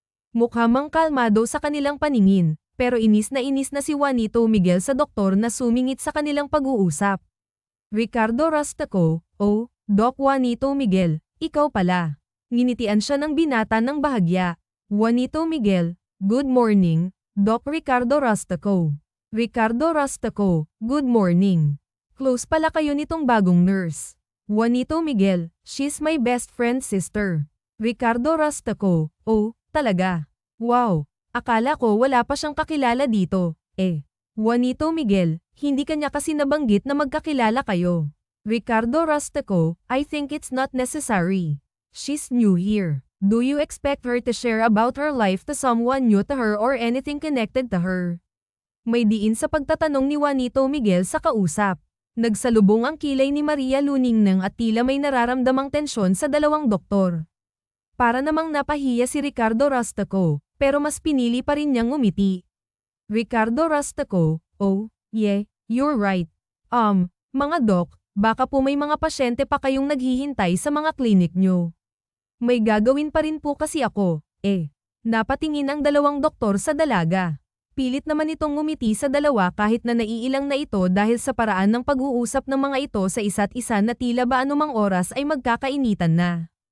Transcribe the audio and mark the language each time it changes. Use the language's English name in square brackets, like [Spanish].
[Filipino] Mukhamang kalmado sa kanilang paningin, pero inis na si Juanito Miguel sa doktor na sumingit sa kanilang pag-uusap. Ricardo Rastaco, "Oh, Doc Juanito Miguel, ikaw pala." Nginitian siya ng binata ng bahagya. [English] Juanito Miguel, "Good morning, Doc Ricardo Rastaco." Ricardo Rastaco, "Good morning. [Filipino] Close pala kayo nitong bagong nurse." Juanito Miguel, [English] "She's my best friend's sister." [Filipino] Ricardo Rastaco, "Oh, talaga? Wow, akala ko wala pa siyang kakilala dito, eh." Juanito Miguel, "Hindi kanya kasi nabanggit na magkakilala kayo." [English] Ricardo Rastaco, "I think it's not necessary. She's new here. Do you expect her to share about her life to someone new to her or anything connected to her?" [Filipino] May diin sa pagtatanong ni Juanito Miguel sa kausap. Nagsalubong ang kilay ni Maria Luningneng at tila may nararamdamang tensyon sa dalawang doktor. Para namang napahiya si Ricardo Rastaco, pero mas pinili pa rin niyang umiti. [English] Ricardo Rastaco, "Oh, yeah, you're right. [Filipino] Mga doc, baka po may mga pasyente pa kayong naghihintay sa mga klinik nyo." "May gagawin pa rin po kasi ako, eh." Napatingin ang dalawang doktor sa dalaga. Pilit naman itong ngumiti sa dalawa kahit na naiilang na ito dahil sa paraan ng pag-uusap ng mga ito sa isa't isa na tila ba anumang oras ay magkakainitan na.